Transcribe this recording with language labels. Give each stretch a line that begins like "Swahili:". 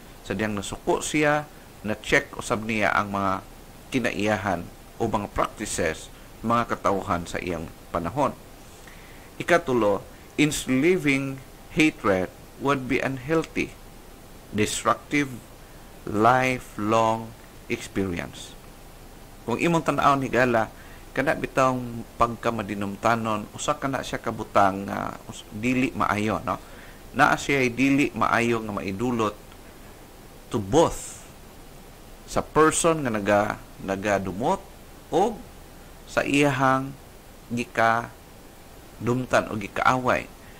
Cebuano: Sadyang nasuko siya, na-check usab niya ang mga kinaiyahan o mga practices, mga katauhan sa iyang panahon. Ikatulo,
English: enslaving hatred would be unhealthy, destructive, lifelong experience.
Cebuano: Kung imong tan-aw ni gala, kana bitawng pagkamadinumtanon, usa kana siya kabutang dili maayo, no? Naa siya dili maayo nga maidulot to both sa person nga nagadumot o sa iyahang gika dumtan o gikaaway.